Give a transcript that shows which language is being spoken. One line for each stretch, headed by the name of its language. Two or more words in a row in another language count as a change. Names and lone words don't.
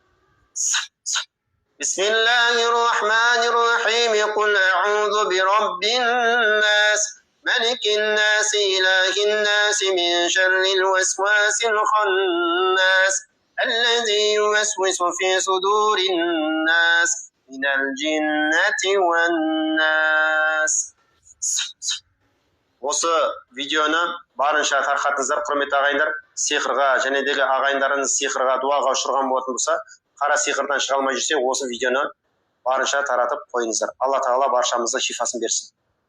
Arabic: بسم الله الرحمن الرحيم قل أعوذ برب الناس ملك الناس إله الناس من شر الوسواس الخناس الذي يوسوس في صدور الناس من الجنة والناس.
Kazakh: Осы видеоны барынша тарқатыңыздар, құрметті ағайындар. Сиқырға және дегі ағайындарыңыз сиқырға, дуаға ұшырған болатын болса, қара сиқырдан шыға алмай жүрсе, осы видеоны барынша таратып қойыңыздар. Алла Тағала баршамызға шифасын берсін.